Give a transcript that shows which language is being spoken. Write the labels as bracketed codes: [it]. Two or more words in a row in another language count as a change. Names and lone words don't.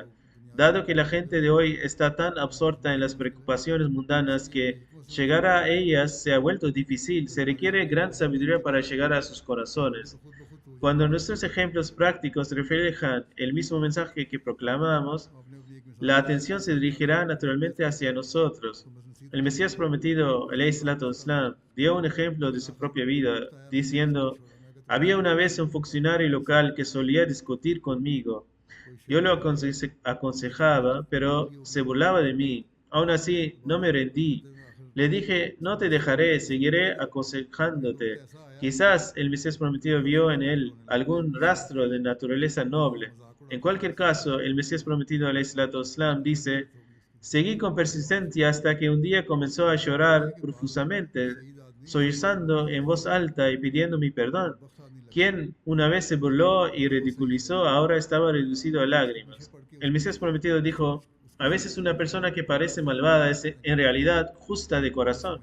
[es] Dado que la gente de hoy está tan absorta en las preocupaciones mundanas que llegar a ellas se ha vuelto difícil, se requiere gran sabiduría para llegar a sus corazones. Cuando nuestros ejemplos prácticos reflejan el mismo mensaje que proclamamos, la atención se dirigirá naturalmente hacia nosotros. El Mesías prometido, [ar] عليه الصلاة والسلام, [es] dio un ejemplo de su propia vida, diciendo: había una vez un funcionario local que solía discutir conmigo. Yo lo aconsejaba, pero se burlaba de mí. Aún así, no me rendí. Le dije: no te dejaré, seguiré aconsejándote. Quizás el Mesías prometido vio en él algún rastro de naturaleza noble. En cualquier caso, el Mesías prometido, [ar] عليه الصلاة والسلام, [es] dice: seguí con persistencia hasta que un día comenzó a llorar profusamente, sollozando en voz alta y pidiendo mi perdón. Quien una vez se burló y ridiculizó, ahora estaba reducido a lágrimas. El Mesías prometido dijo: a veces una persona que parece malvada es en realidad justa de corazón.